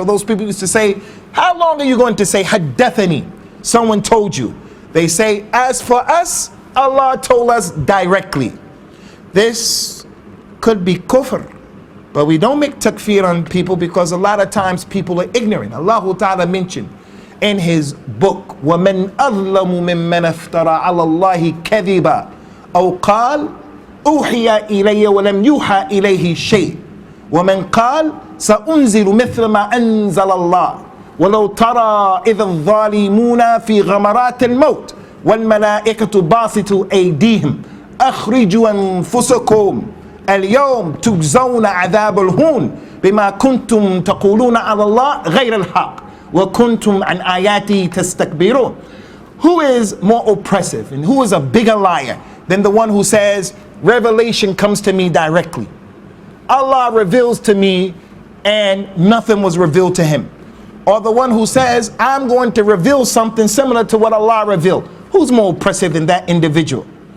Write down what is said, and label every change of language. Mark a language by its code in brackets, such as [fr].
[en] So those people used to say, how long are you going to say Haddathani? Someone told you. They say, as for us, Allah told us directly. This could be kufr. But we don't make takfir on people because a lot of times people are ignorant. Allah Ta'ala mentioned in his book, [ar] وَمَنْ أَظْلَمُ مِمَّنْ افترى عَلَى اللَّهِ كَذِبًا أو قال أوحي إلي ولم يوحى إليه شيء ومن قال سأنزل مثل ما أنزل الله ولو ترى إذ الظالمون في غمرات الموت والملائكة باسطوا أيديهم أخرجوا أنفسكم اليوم تجزون عذاب الهون بما كنتم تقولون على الله غير الحق وكنتم عن آياتي تستكبرون. [en] Who is more oppressive and who is a bigger liar than the one who says revelation comes to me directly? Allah reveals to me and nothing was revealed to him. Or the one who says I'm going to reveal something similar to what Allah revealed. Who's more oppressive than that individual?